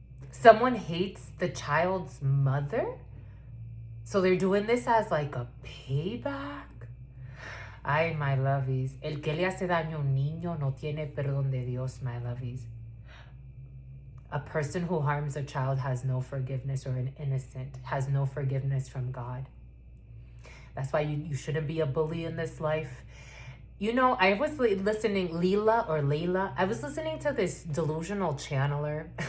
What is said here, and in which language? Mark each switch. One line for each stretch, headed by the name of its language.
English: Someone hates the child's mother. So they're doing this as like a payback. Ay, my lovies.
Spanish: El que le hace daño a un niño no tiene perdón de Dios,
English: my lovies. A person who harms a child has no forgiveness, or an innocent has no forgiveness from God. That's why you shouldn't be a bully in this life. You know, I was listening, Layla, I was listening to this delusional channeler.